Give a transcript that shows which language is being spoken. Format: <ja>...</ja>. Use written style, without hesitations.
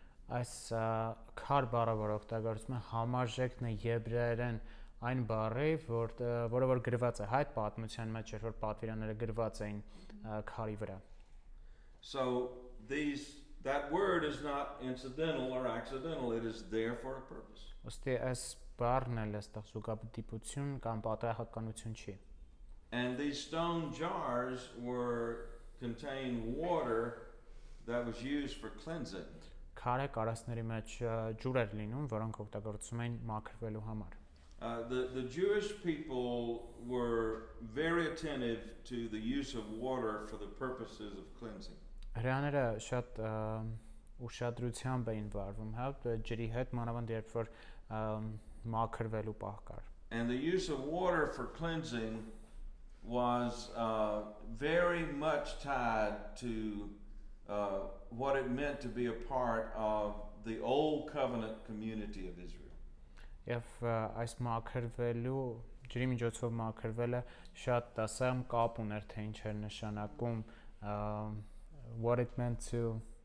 <hy>Այս քար բառը, որ օգտագործում է, համարժեքն է եբրայերեն այն բառի, որը որ գրված է հայտ պատմության մեջ, որ պատվիրանները գրված էին քարի վրա։</hy> <en>So that word is not incidental or accidental. It is there for a purpose.</en> <hy>Ոստի այս բառն էլ այստեղ զուգադիպություն կամ պատահականություն չի։</hy> <en>And these stone jars contain water that was used for cleansing.</en> <hy>Քարե կարասների մեջ ջուր էր լինում, որոնք օգտագործում էին մաքրվելու համար։</hy> <en>The Jewish people were very attentive to the use of water for the purposes of cleansing.</en> <hy>Հրեաները շատ ուշադրությամբ էին վարվում, հա, ջրի հետ, մանավանդ երբ որ մաքրվելու պահ կար։</hy> <en>And the use of water for cleansing was very much tied to what it meant to be a part of the old covenant community of Israel.</en> <hy>Եվ այս մաքրվելու ջրի միջոցով մաքրվելը շատ դասամ կապ ուներ, թե ինչ էր նշանակում</hy> <en>what it meant to</en>